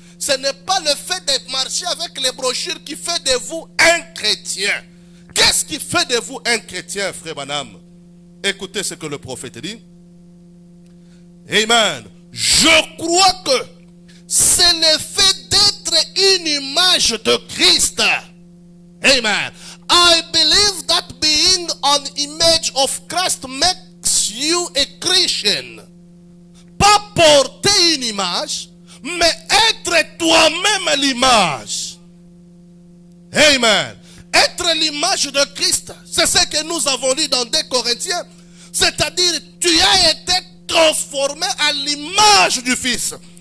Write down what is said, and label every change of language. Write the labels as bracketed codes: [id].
[fr] Ce n'est pas le fait de marcher avec les brochures qui fait de vous un chrétien. Qu'est-ce qui fait de vous un chrétien, frère Branham? Écoutez ce que le prophète dit. Amen. Je crois que c'est le fait d'être une image de Christ. Amen. [en] I believe that being an image of Christ makes you a Christian. [fr] Pas porter une image, mais être toi-même l'image. Amen. Être l'image de Christ, c'est ce que nous avons lu dans 2 Corinthiens. C'est-à-dire, tu as été transformé à l'image du Fils.